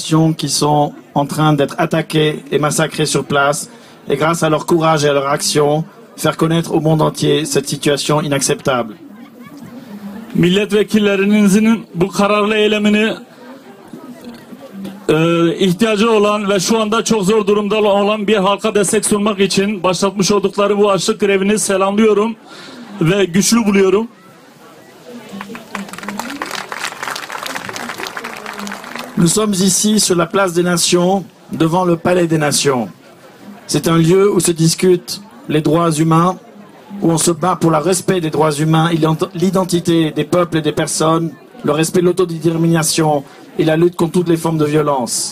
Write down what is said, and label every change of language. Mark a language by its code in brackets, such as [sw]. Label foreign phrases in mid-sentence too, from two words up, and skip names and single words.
[fr] populations qui sont en train d'être attaquées et massacrées sur place, et grâce à leur courage et à leur action, faire connaître au monde entier cette situation inacceptable. [tr] Milletvekillerinizin bu kararlı eylemini ihtiyacı olan ve şu anda çok zor durumda olan bir halka destek sunmak için başlatmış oldukları bu açlık grevini selamlıyorum ve güçlü buluyorum. [fr] Nous sommes ici sur la place des Nations, devant le Palais des Nations. C'est un lieu où se discutent les droits humains, où on se bat pour le respect des droits humains, l'identité des peuples et des personnes, le respect de l'autodétermination et la lutte contre toutes les formes de violence.